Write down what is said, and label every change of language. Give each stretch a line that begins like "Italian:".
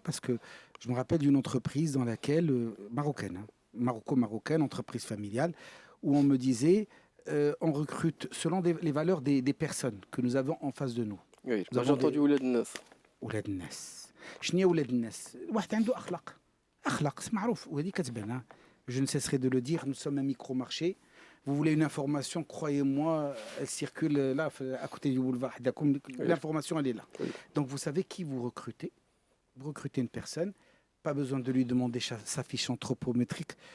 French: Parce que je me rappelle d'une entreprise dans laquelle, marocaine, marocaine, entreprise familiale, où on me disait, on recrute selon les valeurs des personnes que nous avons en face de nous. Oui, j'ai entendu Ouled Nas. Ouled Nas.
Arabic: شنو هي Ouled Nas? واحد عنده أخلاق c'est معروف وهذه كتبان.
French: Je ne cesserai de le dire, nous sommes un micro-marché. Vous voulez une information, croyez-moi, elle circule là, à côté du boulevard. L'information, elle est là. Oui. Donc vous savez qui vous recrutez. Vous recrutez une personne, pas besoin de lui demander sa fiche anthropométrique.